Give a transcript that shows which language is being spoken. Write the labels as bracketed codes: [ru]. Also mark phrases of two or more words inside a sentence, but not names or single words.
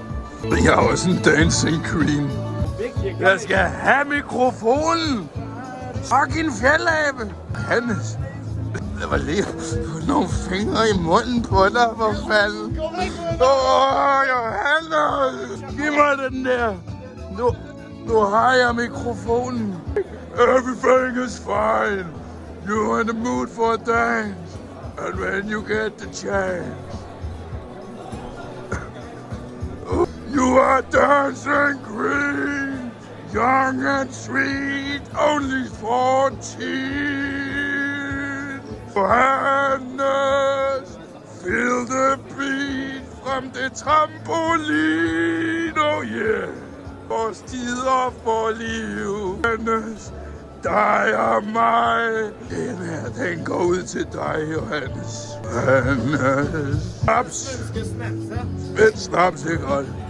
[da] Jeg er også en [en] dancing queen. [da] Jeg skal have mikrofonen. Fucking fjeldabe. Hannes. Der var lige nogle fingre i munden på dig, for fanden. Johannes! Giv mig den der. Nu har jeg mikrofonen. [en] Everything is fine. You're in the mood for a dance. And when you get the chance. You are dancing queen. Young and sweet. Only 14. Johannes, feel the beat from the trampolin, oh yeah. [da] Vores tider for liv, Johannes, dig og mig. Den her, den går ud til dig, Johannes. Johannes. Snaps. Et snaps, ikke godt?